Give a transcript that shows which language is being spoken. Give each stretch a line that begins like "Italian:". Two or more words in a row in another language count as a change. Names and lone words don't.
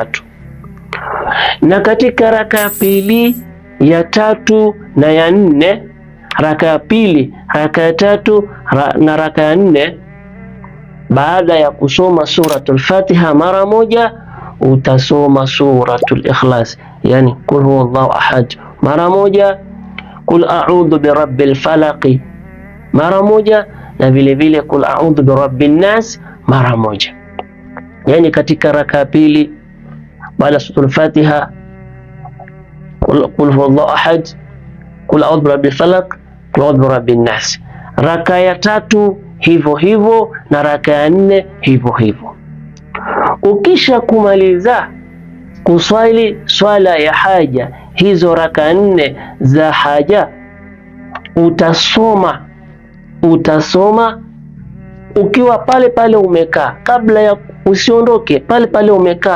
Swahili: Na katika raka ya pili, ya 3 na ya 4, raka ya pili, raka ya 3 na raka ya 4, baada ya kusoma suratul Fatiha mara moja utasoma suratul Ikhlas, yani
Arabic: قل هو الله أحد
Swahili: mara moja,
Arabic: قل أعوذ برب الفلق
Swahili: mara moja, na vile vile
Arabic: قل أعوذ برب الناس
Swahili: mara moja. Yani katika raka ya pili baada suratul Fatiha
Arabic: قل هو الله أحد, قل أعوذ برب الفلق, قل أعوذ برب الناس.
Swahili: Raka ya 3 hivyo hivyo na raka ya 4 hivyo hivyo. Ukisha kumaliza kuswali swala ya haja, hizo raka 4 za haja utasoma ukiwa pale pale umekaa, kabla ya usiondoke pale pale umekaa.